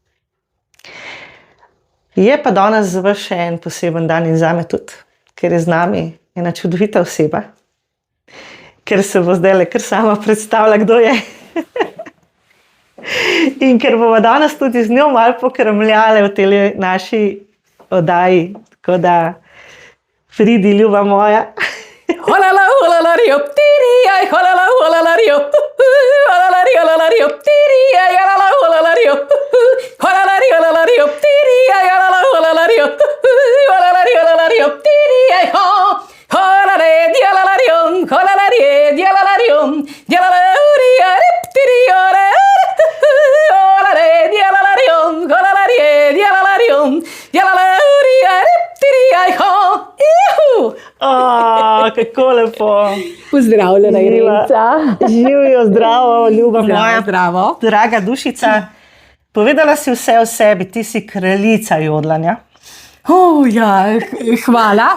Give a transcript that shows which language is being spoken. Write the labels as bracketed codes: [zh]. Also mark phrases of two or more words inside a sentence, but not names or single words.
[sl] Je pa danes za vas še en poseben dan in zame tudi, ker je z nami ena čudovita oseba, ker se bo zdajle kar sama predstavila, kdo je. In ker bomo danes tudi z njo malo pokramljali v tej naši oddaji, tako da pridi, ljuba moja. Holala, holala, rio, tiri, aj, holala, holala, rio, holala, holala, rio, tiri, aj, holala, holala, rio, holala, holala, rio, tiri, aj, holala, holala, rio, holala, holala, rio, tiri, aj, ho, holala, dialala, rio, holala, dialala, rio, dialala, uria, tiri, ora, holala, dialala, rio, holala, dialala, rio, dialala, uria, tiri, aj, ho, ihu. Kako lepo. Pozdravljena, Irenca. Živijo, zdravo, ljuba moja. Zdravo. Draga dušica, povedala si vse o sebi, ti si kraljica jodlanja. Ja, hvala.